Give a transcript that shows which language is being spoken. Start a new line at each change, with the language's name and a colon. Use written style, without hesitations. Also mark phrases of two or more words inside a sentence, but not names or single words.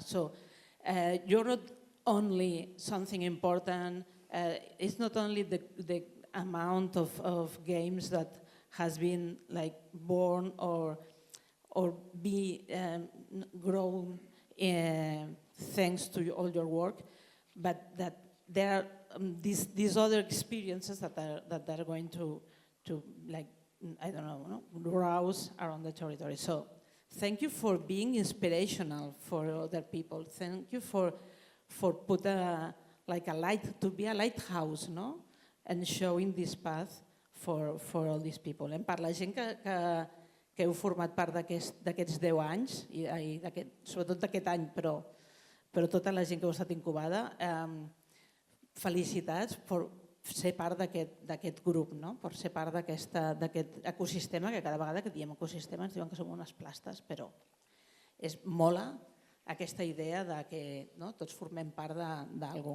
English: So you're not only something important, it's not only the amount of games that has been like born or be grown thanks to all your work, but that there are these other experiences that are going to like, I don't know, rouse around the territory. So thank you for being inspirational for other people. Thank you for put like a light, to be a lighthouse, no? And showing this path for all these people.
Catalan: And per la gent que heu format part d'aquests 10 anys, sobretot d'aquest any, però tota la gent que heu estat incubada, felicitats per ser part d'aquest grup, no? Per ser part d'aquest ecosistema, que cada vegada que diem ecosistema ens diuen que som unes plastes, però mola aquesta idea de que tots formem part d'algú.